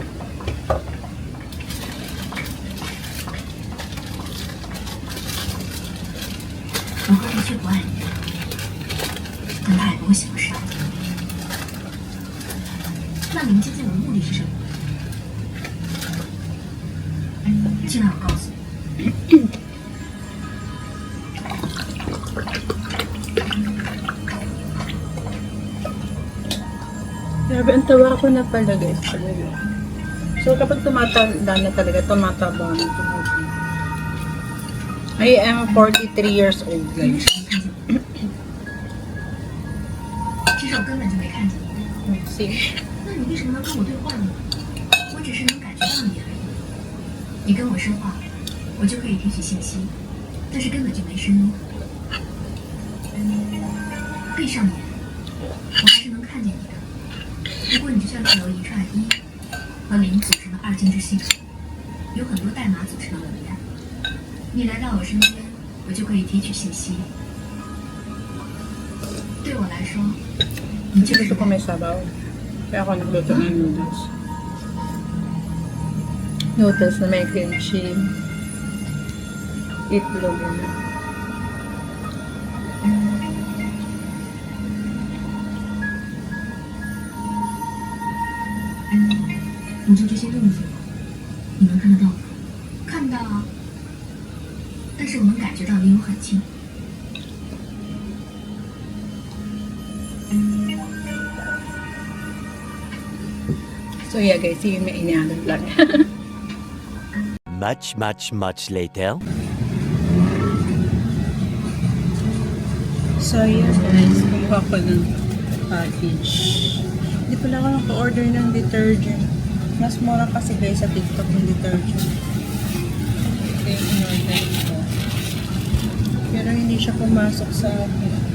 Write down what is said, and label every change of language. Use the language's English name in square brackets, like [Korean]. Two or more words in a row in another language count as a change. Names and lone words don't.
[Chinese] 我哥的确不爱你，但他也不会想杀你。那你们接近我的目的是什么？现在我告诉你。 [Filipino] Grabe, ang tawa ko na pala guys. Talaga. So kapag tumatanda na talaga, tumataba na tumutin. [English] I am 43 years old guys. [Chinese] 其实我根本就没看见你。 See? 那你为什么能跟我对话呢？我只是能感觉到你而已。你跟我说话，我就可以提取信息，但是根本就没声音。闭上眼，我还是能看见你的。不过你就像是由一串1和0组成的二进制系统，有很多代码组成的文档。你来到我身边，我就可以提取信息。对我来说，你就是 [Filipino] Gusto ko may sabaw. Kaya ako nagluto ng noodles. Noodles na may [English] cream cheese. [Filipino] Itlog na. [Chinese] 你做这些动作，你能看得到吗？看到啊，但是我能感觉到离我很近。 [English] So yeah guys, [Filipino] yung may inihanan vlog. [English] Much later. So yes guys, [Filipino] kumuha ko ng package. Hindi pala ako naka-order ng detergent. Mas mura kasi guys sa TikTok yung detergent. Ito yung in-order ko. Pero hindi siya pumasok sa akin.